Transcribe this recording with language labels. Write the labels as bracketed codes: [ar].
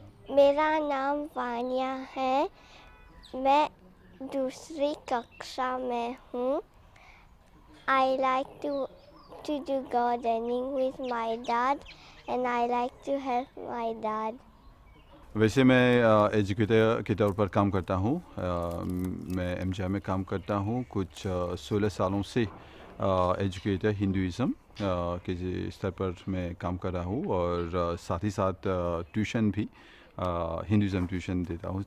[hi] मेरा नाम वानिया है, मैं दूसरी कक्षा में हूँ। [en] I like to do gardening with my dad and I like to help my dad. [hi] वैसे मैं एजुकेटर के तौर पर काम करता हूँ। मैं एमजीआई में काम करता हूँ कुछ 16 सालों से। एजुकेटर हिंदुइज्म के स्तर पर मैं काम कर रहा हूँ और साथ ही साथ ट्यूशन भी, हिंदुइज्म ट्यूशन देता हूँ।